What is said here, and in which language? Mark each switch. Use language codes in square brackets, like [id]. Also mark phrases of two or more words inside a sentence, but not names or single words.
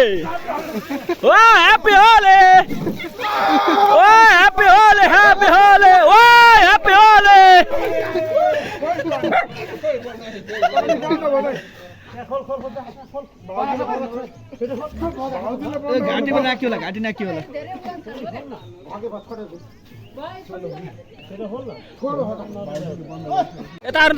[en] Happy Holi! Happy Holi! Happy Holi! Happy Holi! [ne] घाटी में नाक्यो होला घाटी नाक्यो होला यता हेर्नु त